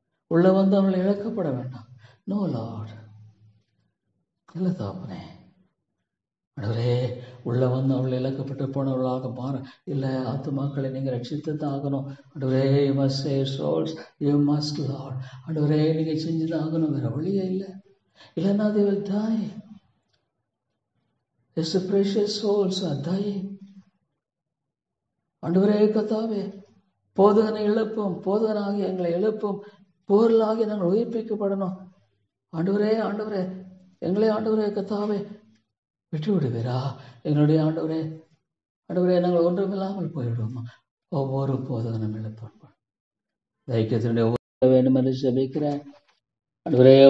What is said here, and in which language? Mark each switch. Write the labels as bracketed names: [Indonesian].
[Tamil] உள்ள வந்து அவங்களை இழக்கப்பட வேண்டாம். [English] no lord, [Tamil] இல்லை தாப்பனே ஆண்டவரே. உள்ள வந்து அவள் இழக்கப்பட்டு போனவர்களாக மாற இல்லை. ஆத்துமாக்களை நீங்க ரட்சித்து தான் ஆகணும் ஆண்டவரே. [English] you must save souls, you must lord [Tamil] ஆண்டவரே. நீங்க செஞ்சுதான் ஆகணும், வேற வழியே இல்லை. இல்லைன்னா [English] they will die. It's a precious souls are dying [Tamil] ஆண்டவரே. கர்த்தாவே, போதகனை எழுப்பும், போதகனாகி எங்களை எழுப்பும், போர்களாகி நாங்கள் உயிர்ப்பிக்கப்படணும் ஆண்டவரே. ஆண்டவரே, எங்களை ஆண்டவரே கர்த்தாவே விட்டு விடுவீரா எங்களுடைய ஆண்டவரே. ஆண்டவரே, நாங்கள் ஒன்றுமில்லாமல் போய்விடுவோமா? ஒவ்வொரு போதகனும் எழுப்ப தைக்கியத்தினுடைய வேண்டும் என்று ஜெபிக்கிறேன் ஆண்டவரே.